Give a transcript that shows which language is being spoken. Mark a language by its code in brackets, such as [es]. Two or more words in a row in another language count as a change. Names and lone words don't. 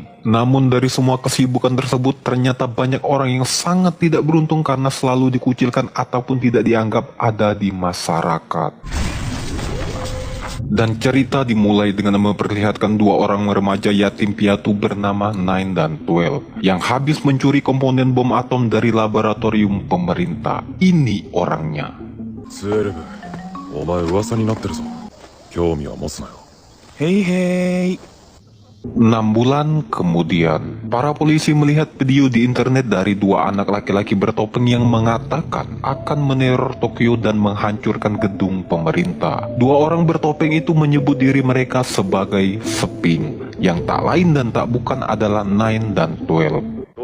[id] Namun dari semua kesibukan tersebut, ternyata banyak orang yang sangat tidak beruntung karena selalu dikucilkan ataupun tidak dianggap ada di masyarakat. Dan cerita dimulai dengan memperlihatkan dua orang remaja yatim piatu bernama Nine dan 12 yang habis mencuri komponen bom atom dari laboratorium pemerintah. Ini orangnya. [ja] 12、お前噂になってるぞ。興味は持つなよ。へいへい。 [id] 6 bulan kemudian, para polisi melihat video di internet dari dua anak laki-laki bertopeng yang mengatakan akan meneror Tokyo dan menghancurkan gedung pemerintah. Dua orang bertopeng itu menyebut diri mereka sebagai Seping, yang tak lain dan tak bukan adalah Nine dan 12.